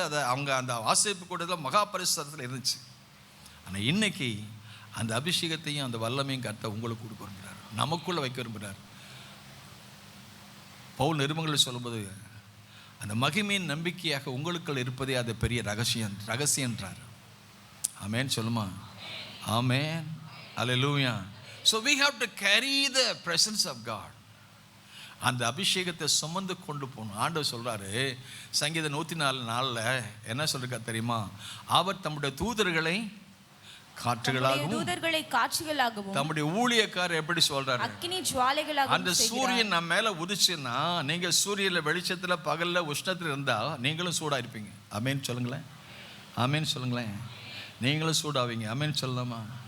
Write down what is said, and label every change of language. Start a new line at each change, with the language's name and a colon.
Tamil: அதை அவங்க அந்த ஆசைப்பு கூட்டத்தில் மகா பரிசுத்தத்தில் இருந்துச்சு. ஆனால் இன்னைக்கு அந்த அபிஷேகத்தையும் அந்த வல்லமையும் கர்த்தர் உங்களுக்கு கொடுக்க விரும்புகிறார், நமக்குள்ளே வைக்க விரும்புகிறார். பவுல் நிருபங்களில் சொல்லும்போது அந்த மகிமையின் நம்பிக்கையாக உங்களுக்குள் இருப்பதே அது பெரிய ரகசியன்றார். ஆமென் சொல்லுமா? ஆமென், அல்லேலூயா.
English: So we have to carry the presence of God.
Tamil: அந்த அபிஷேகத்தை சுமந்து கொண்டு போகணும். ஆண்டவர் சொல்றாரு சங்கீதம் 104:4 என்ன சொல்றா தெரியுமா? அவர் தம்முடைய தூதர்களை காற்றுகளாகவும் தம்முடைய ஊழியக்காரர் எப்படி சொல்றாரு? அக்கினி ஜுவாலைகளாகவும். அந்த சூரியன் நம்ம மேல உதிச்சுன்னா நீங்க சூரியன்ல வெளிச்சத்துல பகல்ல உஷ்ணத்துல இருந்தா நீங்களும் சூடா இருப்பீங்க. ஆமென் சொல்லுங்களேன், ஆமென் சொல்லுங்களேன். நீங்களும் சூடாவீங்க. ஆமென் சொல்லலாமா?